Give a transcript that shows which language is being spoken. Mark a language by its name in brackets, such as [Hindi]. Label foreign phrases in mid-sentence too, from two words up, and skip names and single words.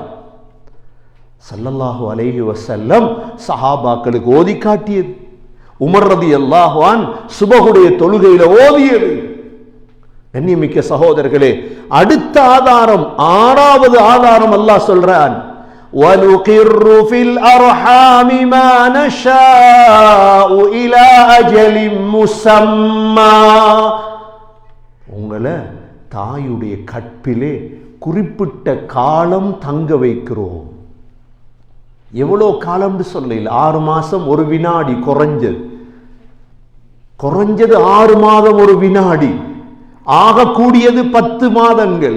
[Arabic] صلى الله عليه وسلم [Tamil] சஹாபாக்களுக்கு ஓதி காட்டியது. உமர் [Arabic] رضي الله عنه [Tamil] சுபஹுடைய தொழுகையில ஓதியது. கண்ணியமிக்க சகோதரர்களே, அடுத்த ஆதாரம் 6வது ஆதாரம் அல்லாஹ் சொல்றான், [Arabic] وَنُقِرُّ فِي الْأَرْحَامِ مَا نَشَاءُ إِلَى أَجَلٍ مُّسَمًّى, [Tamil] உங்களை தாயுடைய கற்பிலே குறிப்பிட்ட காலம் தங்க வைக்கிறோம். எவ்வளோ காலம்னு சொல்லல, 6 மாசம் 1 வினாடி, குறைஞ்சது 6 மாதம் 1 வினாடி, ஆகக்கூடியது 10 மாதங்கள்.